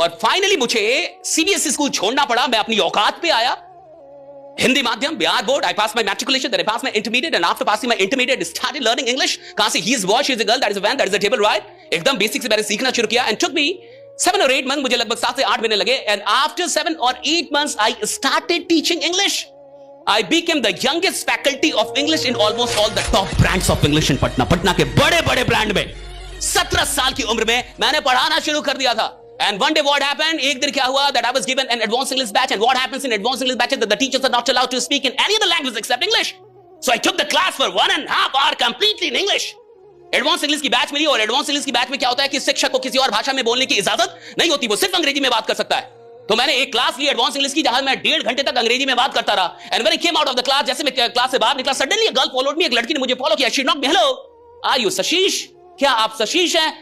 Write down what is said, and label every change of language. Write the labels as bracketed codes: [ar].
[hi] और फाइनली मुझे CBSE school छोड़ना पड़ा। मैं अपनी औकात पे आया, हिंदी माध्यम, Bihar board. [en] I pass my matriculation, then I pass my intermediate, and after passing my intermediate started learning English. [hi] कहां से? [en] He is boy, she is a girl, that is a van, that is a table, right? [hi] एकदम basic से मैंने सीखना शुरू किया, [en] and took me 7 or 8 months, [hi] मुझे लगभग 7 से 8 महीने लगे। [en] And after 7 or 8 months I started teaching English. I became the youngest faculty of English in almost all the top brands of English in Patna. [hi] Patna के बड़े-बड़े ब्रांड में 17 साल की उम्र में मैंने पढ़ाना शुरू कर दिया था। [en] And one day what happened? [hi] एक दिन क्या हुआ? [en] That I was given an advanced English batch, and what happens in advanced English batches that the teachers are not allowed to speak in any other language except English. So I took the class for 1.5 hours completely in English. [hi] Advance English की batch मिली, और advance English की batch में क्या होता है कि शिक्षक को किसी और भाषा में बोलने की इजाजत नहीं होती, वो सिर्फ अंग्रेजी में बात कर सकता है। तो मैंने एक क्लास ली एडवांस इंग्लिश की, जहां मैं 1.5 घंटे तक अंग्रेजी में बात करता रहा। [en] and when I came out of the class, [hi] जैसे मैं क्लास से बाहर निकला, [en] Suddenly a girl followed me. [hi] एक लड़की ने मुझे फॉलो किया। [en] She knocked me, hello are you Sashish? [hi] क्या आप सशीश हैं?